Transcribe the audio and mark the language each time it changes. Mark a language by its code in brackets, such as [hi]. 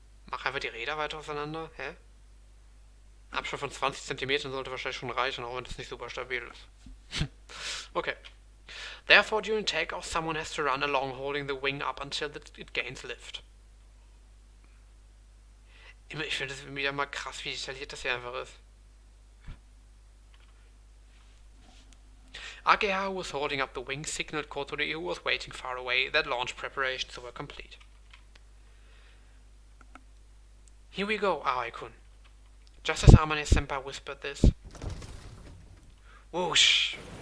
[de] Mach einfach die Räder weiter auseinander, hä? Abstand von 20 cm sollte wahrscheinlich schon reichen, auch wenn das nicht super stabil ist. Okay. [en] Therefore, during takeoff, someone has to run along holding the wing up until it gains lift. [de] Ich finde das wieder mal krass, wie detailliert das hier einfach ist. [en] Ageha, who was holding up the wing, signaled Kotori, who was waiting far away, that launch preparations were complete. Here we go, Aoi-kun. Just as Amane-senpai whispered this. Whoosh!